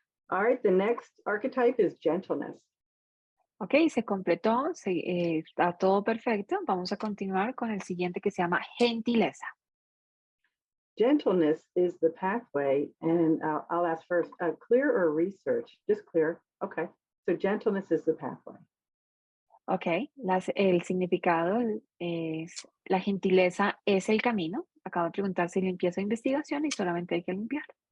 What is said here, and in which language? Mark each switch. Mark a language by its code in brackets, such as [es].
[en] All right, the next archetype is gentleness. [es] Ok, se completó, está todo perfecto. Vamos a continuar con el siguiente que se llama gentileza. [en] Gentleness is the pathway, and I'll ask first, clear or research? Just clear. Okay, so gentleness is the pathway. [es] Ok, el significado es, la gentileza es el camino. Acabo de preguntar si limpieza o investigación y solamente hay que limpiar.